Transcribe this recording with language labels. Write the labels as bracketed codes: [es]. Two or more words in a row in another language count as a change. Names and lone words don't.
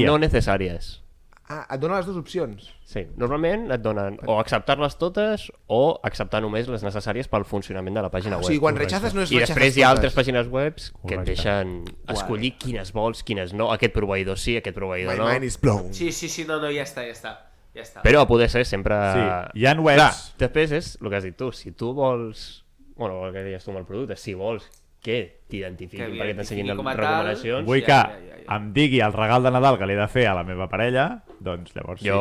[ca] no necessàries. Ah, et dona les dues opcions. Sí, normalment et donen o acceptar-les totes o acceptar només les necessàries pel funcionament de la pàgina O web. sigui, quan rechazes no és I rechazes després hi ha totes. altres pàgines web que et Correcte. deixen escollir quines vols, quines no. Aquest proveïdor sí, aquest proveïdor [en] My [ca] no. [en] mind is blown. [ca] Sí, no, ja està. Però a poder ser sempre... Sí, hi ha webs... Clar, després és el que has dit tu. Si tu vols... Bueno, el que deies tu amb el producte, si vols que t'identifiquin Que perquè t'ensenyin m'identifiqui com a tal. recomanacions... Vull Ja, que ja. em digui el regal de Nadal que li he de fer a la meva parella, doncs llavors sí.